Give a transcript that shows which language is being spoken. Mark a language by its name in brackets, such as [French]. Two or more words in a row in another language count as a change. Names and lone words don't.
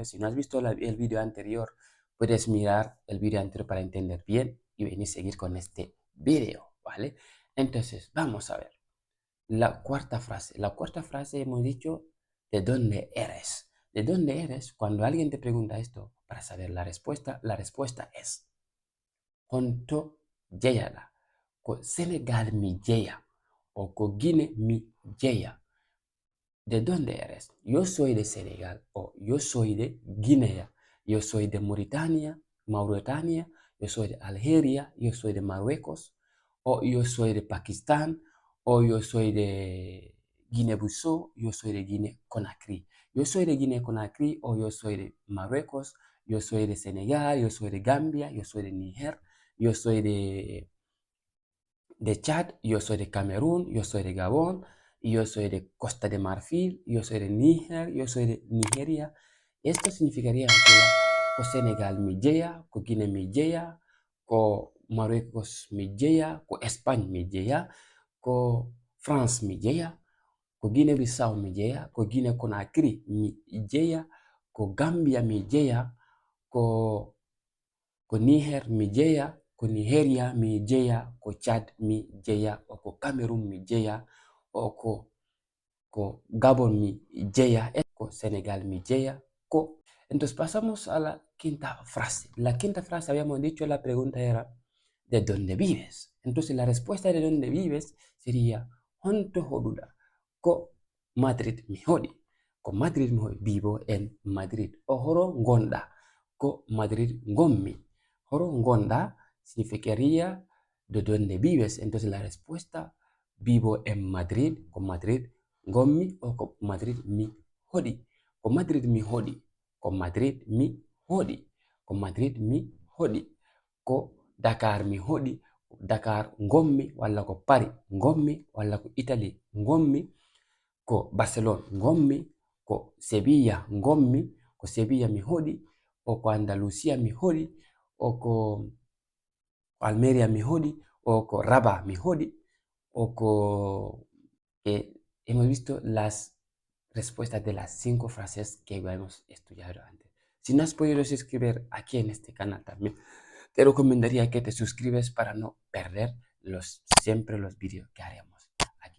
[Spanish] Si no has visto el vídeo anterior, puedes mirar el vídeo anterior para entender bien y venir a seguir con este vídeo, ¿vale? Entonces, vamos a ver. La cuarta frase. La cuarta frase hemos dicho, ¿de dónde eres? ¿De dónde eres? Cuando alguien te pregunta esto, para saber la respuesta es, [Fula] Honto Jeyala, ko Senegal mi Jeya, o ko Guinea mi Jeya. [Spanish] ¿De dónde eres? Yo soy de Senegal o yo soy de Guinea, yo soy de Mauritania, yo soy de Algeria, yo soy de Marruecos, o yo soy de Pakistán, o yo soy de Guinea-Bissau, yo soy de Guinea-Conakry. Yo soy de Guinea-Conakry o yo soy de Marruecos, yo soy de Senegal, yo soy de Gambia, yo soy de Níger, yo soy de Chad, yo soy de Camerún, yo soy de Gabón, yo soy de Costa de Marfil, yo soy de Níger, yo soy de Nigeria. Esto significaría que [Fula] ko Senegal mi jeya, ko Guinea mi jeya, ko Marruecos mi jeya, ko Espagne mi jeya, ko France mi jeya, ko Guinea-Bissau mi jeya, ko Guinea-Conakry mi jeya, ko Gambia mi jeya, ko Niger mi jeya, ko Nigeria mi jeya, ko Chad mi jeya, o ko Cameroon mi jeya, o ko Gabon mi jeya, ko Senegal mi jeya, ko. [Spanish] Entonces pasamos a la quinta frase. La quinta frase habíamos dicho, la pregunta era, ¿de dónde vives? Entonces la respuesta de dónde vives sería, [Fula] Honto Hoduda, ko Madrid mi hodi. Ko Madrid mi hodi, [Spanish] vivo en Madrid. [Fula] O horo gonda, ko Madrid gommi. Horo gonda [Spanish] significaría de dónde vives. Entonces la respuesta, vivo en Madrid, [Fula] con Madrid gommi [Spanish] o [Fula] con Madrid mi hodi. Con Madrid mi hodi. Con Madrid mi hodi. Con Madrid mi hodi. Ko Dakar mi hodi. Dakar gommi walla ko Paris gommi walla ko Italy gommi. Ko Barcelone gommi. Ko Sevilla gommi. Ko Sevilla mi hodi. O ko Andalucía mi hodi. O ko Almeria mi hodi, o con Rabat mi hodi, o con... [Spanish] hemos visto las respuestas de las 5 frases que habíamos estudiado antes. Si no has podido suscribir aquí en este canal también, te recomendaría que te suscribes para no perder siempre los vídeos que haremos aquí.